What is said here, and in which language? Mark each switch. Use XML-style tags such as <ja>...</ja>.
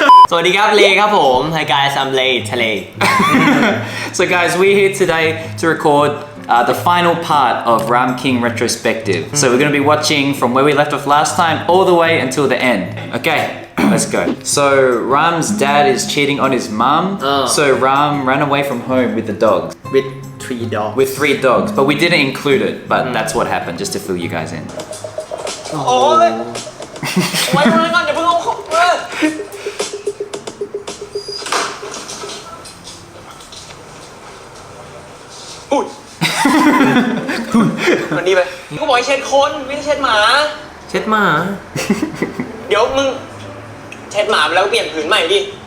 <th>สวัสดีครับเลครับผม</th> <en>Hi guys I'm Lay</en> <th>ทะเล</th> <en>so guys, we're here today to record the final part of Ram King retrospective. So we're going to be watching from where we left off last time all the way until the end. Okay, let's go. So Ram's dad is cheating on his mom. So Ram ran away from home with the dogs. with 3 dogs With 3 dogs, but we didn't include it. But that's what happened, just to fill you guys in.</en> <th>โอ้ยไว้ตรงนั้นก่อนอย่าเพิ่งเอาของมาอุ้ยมันดีไปกูบอกให้เช็ดคนไม่ใช่เช็ดหมา เช็ดหมา เดี๋ยวมึงเช็ดหมาไปแล้วเปลี่ยนผืนใหม่ดิ</th>